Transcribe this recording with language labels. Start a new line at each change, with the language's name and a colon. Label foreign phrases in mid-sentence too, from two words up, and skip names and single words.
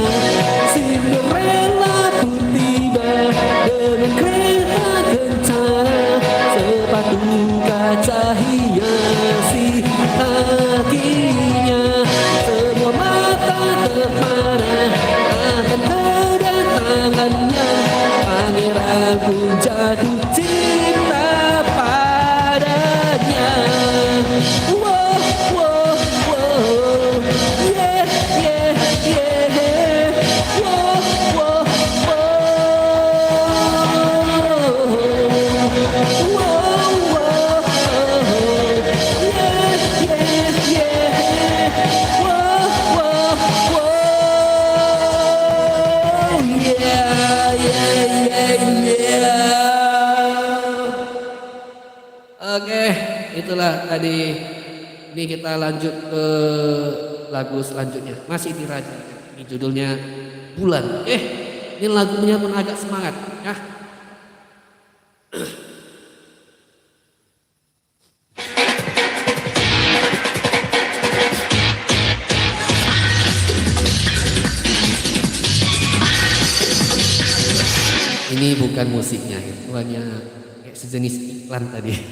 Indonesian: Cinderella pun tiba dengan kereta kencana, sepatu kaca hiasi kakinya. Semua mata terpana akan kedatangannya. Pangeran pun jatuh cinta padanya. Wow, wow, wow, yeah, yeah, yeah. Wow, wow, wow. Wow, wow, yeah, yeah, yeah. Wow, wow, wow. Yeah, yeah, yeah, yeah. Oke, itulah tadi. Ini kita lanjut ke lagu selanjutnya. Masih di Raja. Ini judulnya Bulan. ini lagunya pun agak semangat ya. Ini bukan musiknya, itu hanya kayak sejenis iklan tadi.